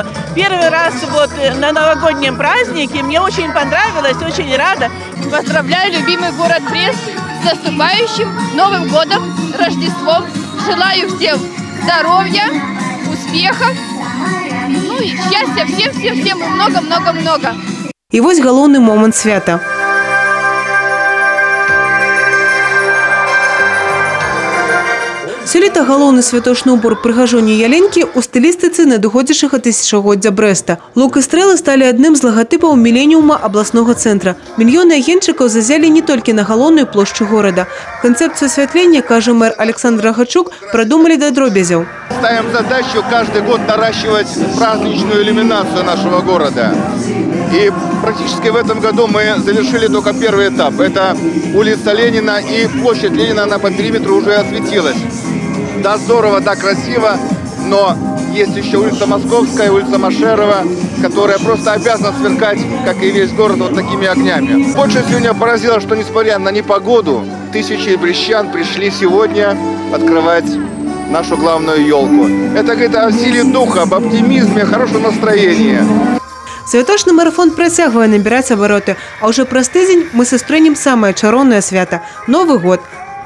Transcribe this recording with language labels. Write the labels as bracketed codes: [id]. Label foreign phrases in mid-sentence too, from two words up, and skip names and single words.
[ru] Первый раз вот на новогоднем празднике. Мне очень понравилось, очень рада. Поздравляю любимый город Брест с наступающим Новым годом, Рождеством. Желаю всем здоровья, успехов, ну и счастья всем и много-много-много. [be] І вось галоўны момант свята. Сёлета галоўны святочны ўбор прыгажоні яленькі ў стылістыцы надыходзячага тысячагоддзя Брэста. Лук і стрэлы сталі адным з лагатыпаў міленіума абласнога цэнтра. Мільёны агеньчыкаў зазялі не толькі на галоўную плошчу горада. Канцэпцыю асвятлення, кажа мэр Александр Рагачук, прадумалі да дробязяў. [ru] Ставим задачу каждый год наращивать праздничную иллюминацию нашего города. И практически в этом году мы завершили только первый этап. Это улица Ленина и площадь Ленина, она по периметру уже осветилась. Да, здорово, да, красиво, но есть еще улица Московская, улица Машерова, которая просто обязана сверкать, как и весь город, вот такими огнями. Больше всего меня поразило, что несмотря на непогоду, тысячи брестчан пришли сегодня открывать нашу главную елку. Это говорит о силе духа, об оптимизме, хорошем настроении. [be] Святочны марафон працягвае набіраць абароты, а ўжо праз тыдзень мы сустрэнем самае чароўнае свята – Новы год.